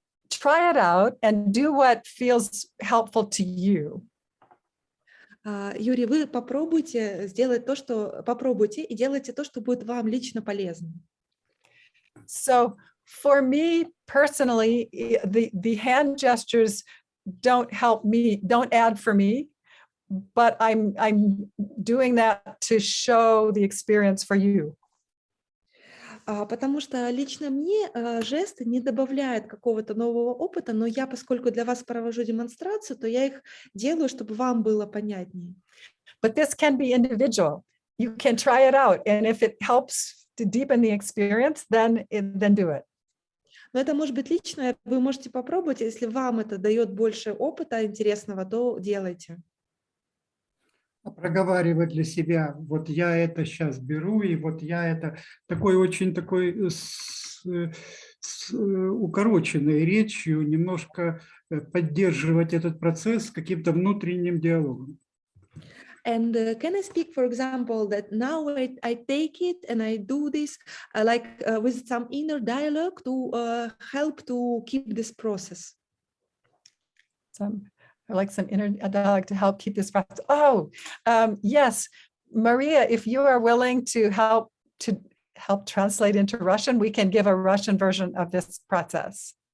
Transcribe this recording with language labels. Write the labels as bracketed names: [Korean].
[English] Try it out and do what feels helpful to you. [Russian] Юрий, вы попробуйте сделать то, что попробуйте и делайте то, что будет вам лично полезно. [English] So for me personally, the hand gestures don't add for me, but I'm doing that to show the experience for you. [Russian] Потому что лично мне жесты не добавляют какого-то нового опыта, но я, поскольку для вас провожу демонстрацию, то я их делаю, чтобы вам было понятнее. [English] But this can be individual. You can try it out, and if it helps to deepen the experience, then do it. [Russian] Но это может быть личное, вы можете попробовать, если вам это дает больше опыта интересного, то делайте. Проговаривать для себя, вот я это сейчас беру, и вот я это такой очень такой с укороченной речью немножко поддерживать этот процесс каким-то внутренним диалогом. [English] And can I speak, for example, that now I take it and I do this with some inner dialogue to help to keep this process? Some inner dialogue to help keep this process. Yes, Maria, if you are willing to help translate into Russian, we can give a Russian version of this process.